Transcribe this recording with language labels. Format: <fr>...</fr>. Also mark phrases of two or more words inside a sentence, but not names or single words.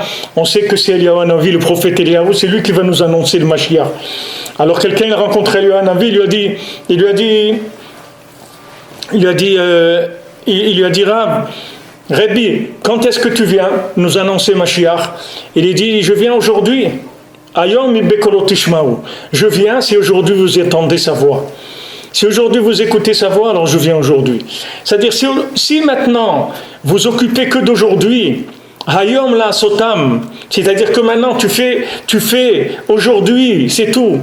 <fr>On sait que c'est Eliyahu Hanavi, le prophète Eliyahu, c'est lui qui va nous annoncer le Mashiach. Alors quelqu'un, il a rencontré Eliyahu Hanavi, il lui a dit, Rav, Rabbi, quand est-ce que tu viens nous annoncer Mashiach? Il dit, je viens aujourd'hui.</fr> <he>היום אם בקולו תשמעו.</he> <fr>Je viens si aujourd'hui vous entendez sa voix. Si aujourd'hui vous écoutez sa voix, alors je viens aujourd'hui. C'est-à-dire, si maintenant vous occupez que d'aujourd'hui,</fr> <he>היום לעשותם,</he> <fr>c'est-à-dire que maintenant tu fais aujourd'hui, c'est tout.</fr>